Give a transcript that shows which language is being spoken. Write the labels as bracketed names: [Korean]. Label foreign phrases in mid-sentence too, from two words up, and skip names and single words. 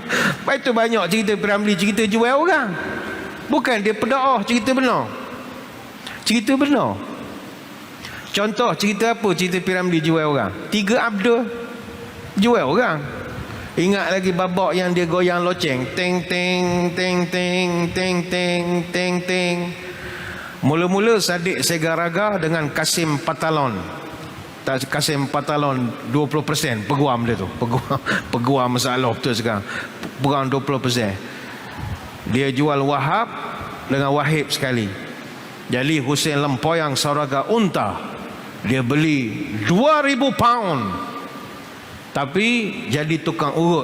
[Malay] Lepas itu banyak cerita Piramli, cerita jual orang. Bukan dia pedaah, cerita benar. Cerita benar. Contoh cerita apa cerita Piramli jual orang? 3 Abdul jual orang. Ingat lagi babak yang dia goyang loceng, teng teng teng teng teng teng teng teng. Mula-mula Sadiq Segaraga dengan Kasim Patalon. Kasim Patalon 20% peguam dia tu. Peguam masalah betul sekarang. Peguam 20%. Dia jual Wahab dengan Wahib sekali. Jadi Hussein Lempoyang Sauraga Unta, dia beli 2,000 pound, tapi jadi tukang urut.